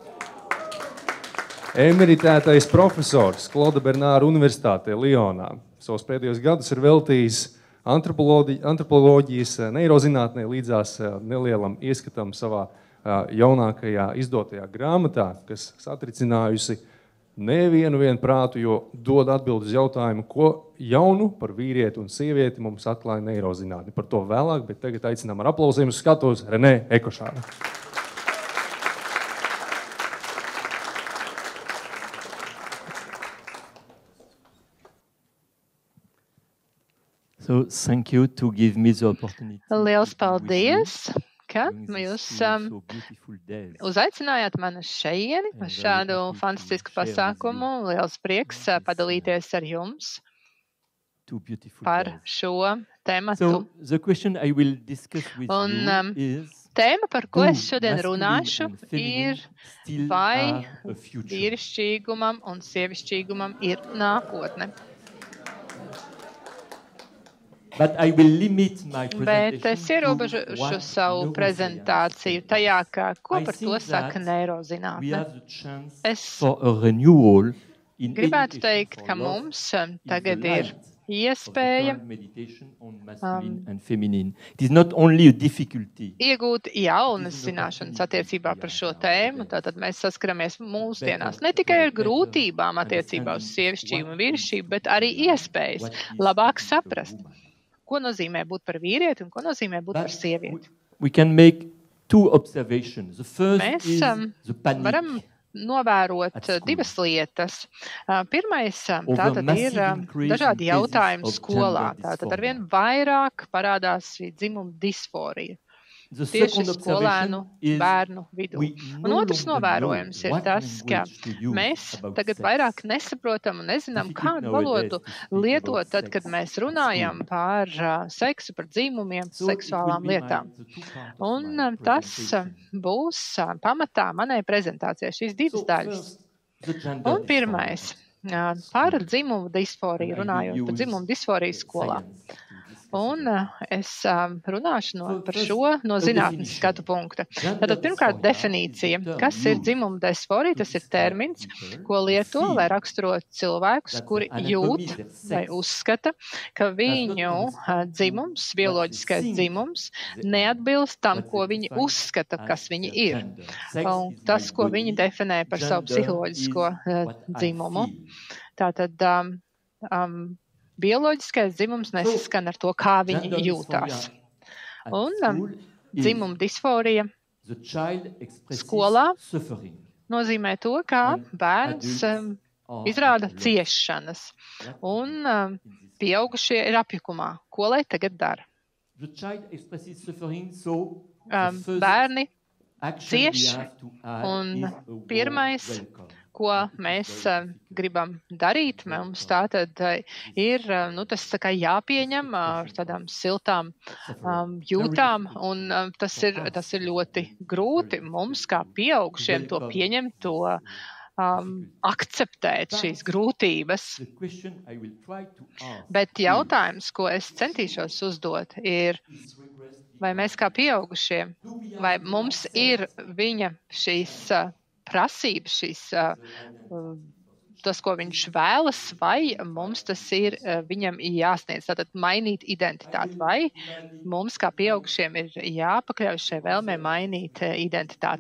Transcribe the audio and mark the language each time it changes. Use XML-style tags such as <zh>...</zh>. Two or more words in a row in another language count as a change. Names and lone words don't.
<lv>Emeritētais profesors Klauda Bernāra Universitātē Lionā savus pēdējos gadus ir veltījis antropoloģijas neirozinātnē līdzās nelielam ieskatam savā jaunākajā izdotajā grāmatā, kas satricinājusi nevienu prātu, jo dod atbildi uz jautājumu, ko jaunu par vīrieti un sievieti mums atklāja neirozinātne. Par to vēlāk, bet tagad aicinām ar aplausiem uz skatuves Renē Ekošāru.</lv> <en>So, thank you to give me the opportunity.</en> <lv>Liels paldies, ka jūs uzaicinājāt mani uz šejieni, uz šādu fantastisku pasākumu. Liels prieks padalīties ar jums par šo tematu.</lv> <en>So, the question I will discuss with</en> <lv>Un</lv> <en>you is</en> <lv>tēma, par ko es šodien runāšu, ir vai vīrišķīgumam un sievišķīgumam ir nākotne.</lv> <en>But I will limit my</en> <lv>Bet es</lv> <en>presentation</en> <lv>ierobežošu savu prezentāciju tajā, ka ko par to saka</lv> <en>we</en> <lv>neirozinātne.</lv> <en>have the chance</en> <lv>Es</lv> <en>for a renewal in</en> <lv>gribētu</lv> <en>education</en> <lv>teikt,</lv> <en>for</en> <lv>ka</lv> <en>love</en> <lv>mums</lv> <en>is</en> <lv>tagad</lv> <en>the</en> <lv>ir</lv> <en>light of the</en> <lv>iespēja</lv> <en>current meditation on masculine and feminine. It is not only a difficulty.</en> <lv>iegūt jaunas zināšanas attiecībā par šo tēmu. Tātad mēs saskaramies mūsdienās ne tikai ar grūtībām attiecībā uz sievišķību un vīrišķību, bet arī iespējas labāk saprast, ko nozīmē būt par vīrieti un ko nozīmē būt par sievieti.</lv> <en>We can make 2 observations. The first</en> <lv>Mēs</lv> <en>is the</en> <lv>varam</lv> <en>panic.</en> <lv>novērot</lv> <en>at school.</en> <lv>divas lietas. Pirmais,</lv> <en>Over</en> <lv>tātad ir</lv> <en>massive increase</en> <lv>dažādi</lv> <en>in</en> <lv>jautājumi</lv> <en>cases of</en> <lv>skolā.</lv> <en>gender</en> <lv>Tātad</lv> <en>dysphoria.</en> <lv>arvien vairāk parādās šī dzimuma disforija</lv> <en>The</en> <lv>tieši</lv> <en>second</en> <lv>skolēnu</lv> <en>observation is</en> <lv>bērnu vidū.</lv> <en>we</en> <lv>Un</lv> <en>no</en> <lv>otrs</lv> <en>longer</en> <lv>novērojums</lv> <en>know</en> <lv>ir</lv> <en>what</en> <lv>tas, ka</lv> <en>language to use</en> <lv>mēs</lv> <en>about</en> <lv>tagad</lv> <en>sex.</en> <lv>vairāk nesaprotam un nezinām,</lv> <en>Difficult</en> <lv>kādu</lv> <en>nowadays</en> <lv>valodu</lv> <en>to speak</en> <lv>lietot</lv> <en>about</en> <lv>tad,</lv> <en>sex</en> <lv>kad mēs</lv> <en>at</en> <lv>runājam</lv> <en>school.</en> <lv>par seksu, par dzimumiem,</lv> <en>So it will</en> <lv>seksuālām</lv> <en>be my-</en> <lv>lietām.</lv> <en>the 2 parts of</en> <lv>Un</lv> <en>my</en> <lv>tas</lv> <en>presentation.</en> <lv>būs pamatā manai prezentācijai, šīs divas</lv> <en>So</en> <lv>daļas.</lv> <en>first, the gender</en> <lv>Un</lv> <en>dysphoria.</en> <lv>pirmais, par dzimumu disforiju,</lv> <en>And I</en> <lv>runājot</lv> <en>will</en> <lv>par</lv> <en>use</en> <lv>dzimumu disforiju skolā.</lv> <en>science to discuss</en> <lv>Un</lv> <en>it.</en> <lv>es runāšu par</lv> <en>First,</en> <lv>šo no</lv> <en>a</en> <lv>zinātnes</lv> <en>definition.</en> <lv>skatu punkta.</lv> <en>Gender</en> <lv>Tātad pirmkārt</lv> <en>dysphoria</en> <lv>definīcija,</lv> <en>is the term</en> <lv>kas ir</lv> <en>used</en> <lv>dzimuma disforija, tas ir</lv> <en>describe</en> <lv>termins,</lv> <en>people</en> <lv>ko lieto,</lv> <en>who</en> <lv>lai</lv> <en>feel</en> <lv>raksturot cilvēkus,</lv> <en>that</en> <lv>kuri</lv> <en>their anatomy,</en> <lv>jūt</lv> <en>their</en> <lv>vai</lv> <en>sex</en> <lv>uzskata, ka viņu</lv> <en>correspond to</en> <lv>dzimums,</lv> <en>what</en> <lv>bioloģiskais</lv> <en>they think</en> <lv>dzimums,</lv> <en>they are,</en> <lv>neatbilst tam,</lv> <en>what</en> <lv>ko</lv> <en>they</en> <lv>viņi</lv> <en>define</en> <lv>uzskata,</lv> <en>as</en> <lv>kas viņi</lv> <en>their</en> <lv>ir.</lv> <en>gender. Sex</en> <lv>Un</lv> <en>is</en> <lv>tas,</lv> <en>my</en> <lv>ko</lv> <en>body,</en> <lv>viņi definē par savu</lv> <en>gender</en> <lv>psiholoģisko</lv> <en>is what I</en> <lv>dzimumu.</lv> <en>feel.</en> <lv>Tātad bioloģiskais dzimums nesaskan ar to, kā viņi</lv> <en>Gender</en> <lv>jūtās.</lv> <en>dysphoria at</en> <lv>Un</lv> <en>school is</en> <lv>dzimuma disforija</lv> <en>the child expresses</en> <lv>skolā</lv> <en>suffering</en> <lv>nozīmē to, kā</lv> <en>and</en> <lv>bērns</lv> <en>adults are</en> <lv>izrāda</lv> <en>at loss.</en> <lv>ciešanas.</lv> <en>What</en> <lv>Un</lv> <en>in this</en> <lv>pieaugušie ir apjukumā. Ko lai tagad dara?</lv> <en>The child expresses suffering, so the first</en> <lv>Bērni</lv> <en>action we</en> <lv>cieš,</lv> <en>have to add</en> <lv>un</lv> <en>is a warm</en> <lv>pirmais,</lv> <en>welcome.</en> <lv>ko mēs gribam darīt, mums tātad ir tas tā kā jāpieņem ar tādām siltām jūtām, un tas ir ļoti grūti mums kā pieaugušiem to pieņemt, to akceptēt šīs grūtības.</lv> <en>The question I will try to ask</en> <lv>Bet jautājums, ko es centīšos uzdot, ir, vai mēs kā pieaugušie, vai mums ir viņa šīs prasības, tas, ko viņš vēlas, vai mums tas ir viņam jāsniedz, tātad mainīt identitāti, vai mums kā pieaugušiem ir jāpakļauj šai vēlmē mainīt identitāti.</lv>